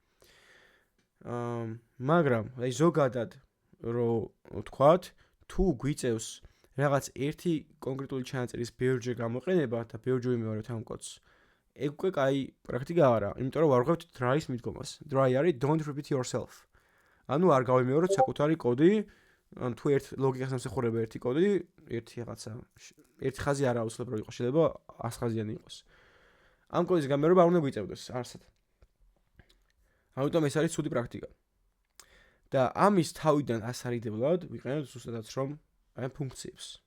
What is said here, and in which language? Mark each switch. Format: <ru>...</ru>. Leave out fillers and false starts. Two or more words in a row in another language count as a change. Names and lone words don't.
<ka>მაგრამ აი ზოგადად რო ვთქვათ, თუ გვიწევს რაღაც ერთი კონკრეტული ჩანაწერის ბევრჯერ გამოყენება და ბევრჯერ ვიმეორებთ ამ კოდს. ეგ უკვე კაი პრაქტიკა არა, იმიტომ რომ ვარღვევთ dry-ის მიდგომას.</ka> <en>Dry არის don't repeat yourself.</en> <ka>ანუ არ გავიმეოროთ საკუთარი კოდი, ან თუ ერთ ლოგიკას ამსახურება ერთი კოდი, ერთი რაღაცა, ერთი ხაზი არა აუცილებლად რო იყოს, შეიძლება 100 ხაზიანი იყოს. ამ კოდის გამეორება არ უნდა გვიწევდეს არსად. ამიტომ ეს არის ცუდი პრაქტიკა. და ამის თავიდან ასარიდებლად ვიყენებთ ზუსტადაც რომ აი ფუნქციებს.</ka>